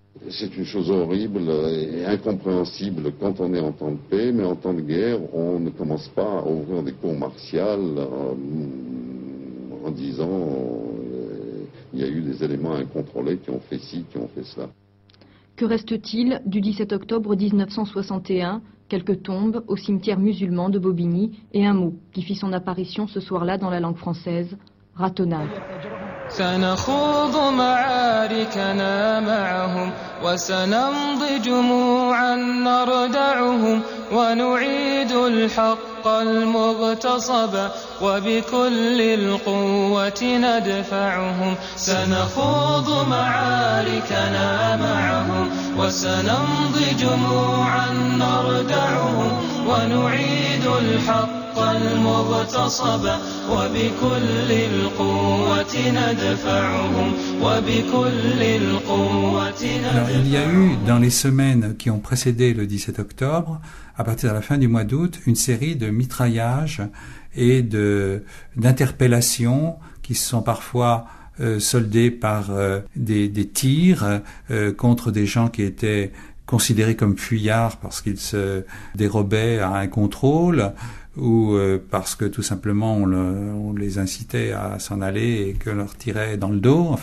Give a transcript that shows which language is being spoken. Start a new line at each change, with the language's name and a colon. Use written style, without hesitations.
French: C'est une chose horrible et incompréhensible quand on est en temps de paix, mais en temps de guerre, on ne commence pas à ouvrir des cours martiales en disant il y a eu des éléments incontrôlés qui ont fait ci, qui ont fait ça. Que reste-t-il du 17 octobre 1961 ? Quelques tombes au cimetière musulman de Bobigny et un mot qui fit son apparition ce soir-là dans la langue française, ratonnade.
Arabic: سنخوض معاركنا معهم وسنمضي جموعا نردعهم ونعيد الحق المغتصب وبكل القوة ندفعهم سنخوض معاركنا معهم وسنمضي جموعا نردعهم ونعيد الحق المغتصب وبكل القوة ندفعهم وبكل القوة ندفعهم.
French: Il y a eu dans les semaines qui ont précédé le 17 octobre, à partir de la fin du mois d'août, une série de mitraillages et d'interpellations qui se sont parfois soldées par des tirs contre des gens qui étaient considérés comme fuyards parce qu'ils se dérobaient à un contrôle ou parce que tout simplement on les incitait à s'en aller et que leur tirait dans le dos.